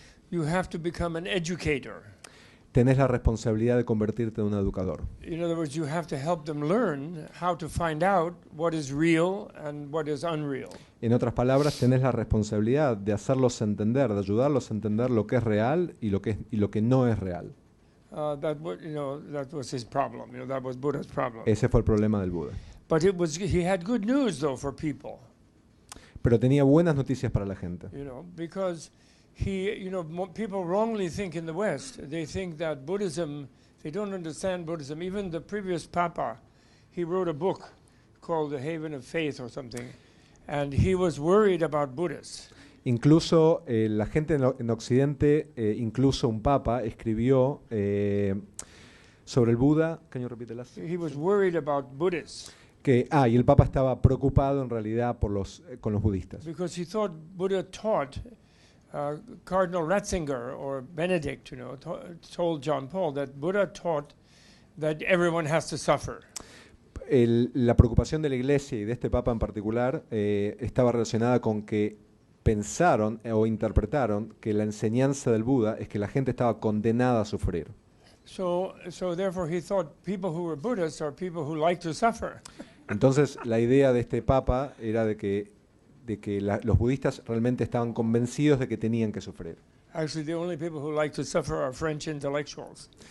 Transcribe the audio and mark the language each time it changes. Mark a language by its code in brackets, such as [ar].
[en] you have to become an educator. [es] tenés la responsabilidad de convertirte en un educador. [en] In other words, you have to help them learn how to find out what is real and what is unreal. [es] En otras palabras, tenés la responsabilidad de hacerlos entender, de ayudarlos a entender lo que es real y lo que no es real. [en] That was his problem. That was Buddha's problem. [es] Ese fue el problema del Buda. [en] But he had good news though for people. [es] Pero tenía buenas noticias para la gente. [en] Because people wrongly think in the West, they think that Buddhism, they don't understand Buddhism. Even the previous Papa, he wrote a book called The Haven of Faith or something, and he was worried about Buddhists. [es] Incluso la gente en Occidente, incluso un papa escribió sobre el Buda. [en] Can you repeat the last? He was worried about Buddhists. [es] Y el papa estaba preocupado en realidad con los budistas. [en] Because he thought Buddha taught, Cardinal Ratzinger or Benedict, told John Paul that Buddha taught that everyone has to suffer. [es] La preocupación de la Iglesia y de este papa en particular estaba relacionada con que pensaron o interpretaron que la enseñanza del Buda es que la gente estaba condenada a sufrir. [en] So therefore he thought people who were Buddhists are people who like to suffer. [es] Entonces la idea de este papa era de que los budistas realmente estaban convencidos de que tenían que sufrir. [en] Actually, the only people who like to suffer are French intellectuals.